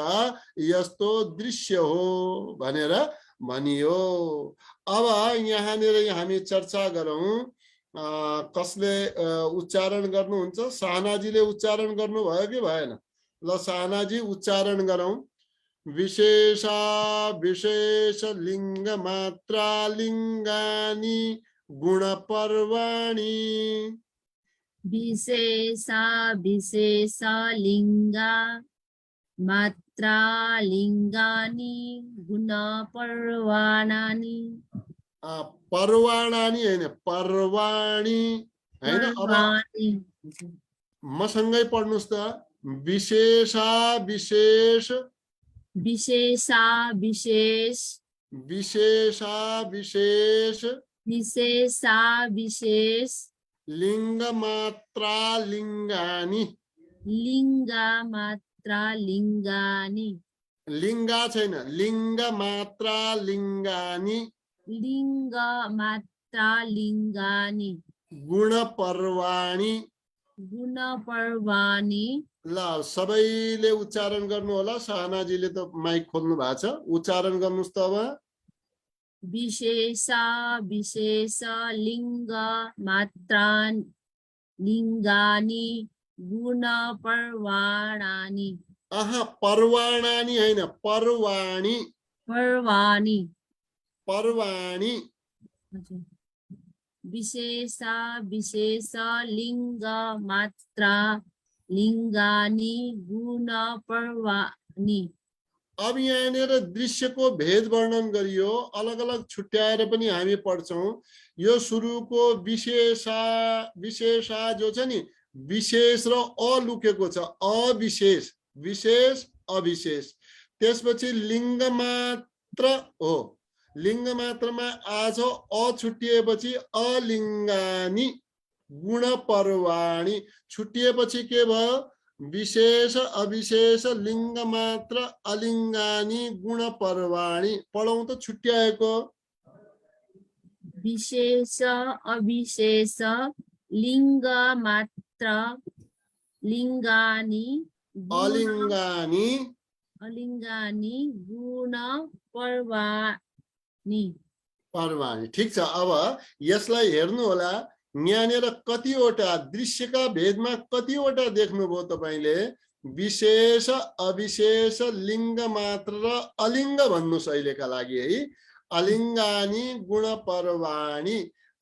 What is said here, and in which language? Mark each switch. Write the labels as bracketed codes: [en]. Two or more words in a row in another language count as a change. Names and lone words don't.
[ne] यस्तो दृश्य हो भनेर भनियो। अब यहाँनिर हामी चर्चा गरौं। कसले उच्चारण गर्नुहुन्छ? साहनाजीले उच्चारण गर्नुभयो कि भएन? ल साहनाजी उच्चारण गरौं। [sa] विशेषा विशेष लिंग मात्रा लिंगानि गुण पर्वाणि। विशेषा विशेष लिंगा मात्रा लिंगानि गुण पर्वाणानि। [ne] पर्वाणानि हैन, पर्वाणि हैन। अब मसँगै पढ्नुस् त। [sa] विशेषा विशेष, विशेषा विशेष, विशेषा विशेष, विशेषा विशेष लिंग मात्रा लिंगानि। लिंगा मात्रा लिंगानि। लिंगा छैन, लिंग मात्रा लिंगानि। लिंग मात्रा लिंगानि। गुण पर्वाणि। गुण पर्वाणि। [ne] ल सबैले उच्चारण गर्नु होला। साहनाजीले त माइक खोल्नु भएको छ, उच्चारण गर्नुस् त अब। [sa] विशेषा विशेष लिंग मात्रा लिंगानि गुण पर्वाणानि। [ne] पर्वाणानि हैन, पर्वाणि। [sa] पर्वाणि। पर्वाणि। विशेषा विशेष लिंग मात्रा लिंगानि गुण पर्वाणि। [ne] अब यहाँनिर दृश्यको भेद वर्णन गरियो, अलग अलग छुट्याएर पनि हामी पढ्छौं। यो सुरुको [sa] विशेषा विशेषा [ne] जो छ नि, विशेष र अलुकेको छ, अविशेष, विशेष अविशेष। त्यसपछि लिंग मात्र हो, लिंग मात्रमा आज अ छुट्टिएपछि [sa] अलिंगानि गुण पर्वाणि। [ne] छुट्टिएपछि के भयो? [sa] विशेष अविशेष लिंग मात्र अलिंगानि गुण पर्वाणि। [ne] पढौं त छुट्याएको। [sa] विशेष अविशेष लिंग मात्र लिंगानि अलिंगानि अलिंगानि गुण पर्वाणि। [ne] पर्वाणि। ठिक छ। अब यसलाई हेर्नु होला। यहाँनिर कतिवटा दृश्यका भेदमा कतिवटा देख्नुभयो तपाईले? [sa] विशेष अविशेष लिंग मात्र [ne] र अलिंग भन्नुस् अहिलेका लागि है। [sa] अलिंगानि गुण पर्वाणि।